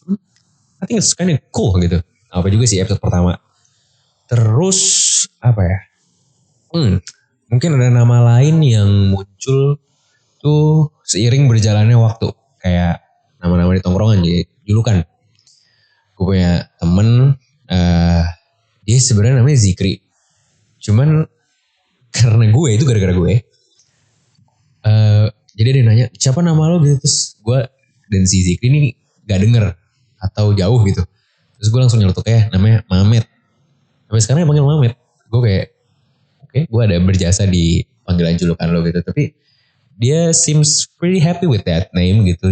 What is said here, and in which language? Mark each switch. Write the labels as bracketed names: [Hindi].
[English] Cuman I think it's kind of cool gitu. [Indonesian] Apa juga sih episode pertama. Terus apa ya? Mungkin ada nama lain yang muncul tuh seiring berjalannya waktu. Kayak nama-nama di tongkrongan, jadi julukan. Gue punya temen, dia sebenarnya namanya Zikri. Cuman karena gue itu gara-gara gue. Jadi dia nanya, siapa nama lo gitu. Terus gue dan si Zikri ini gak denger. Atau jauh gitu. Terus gue langsung nyeletuk namanya Mamet. Sampai sekarang yang panggil Mamet. Gue kayak, oke, gue ada berjasa di panggilan julukan lo gitu. Tapi dia [English] seems pretty happy with that name [Indonesian] gitu.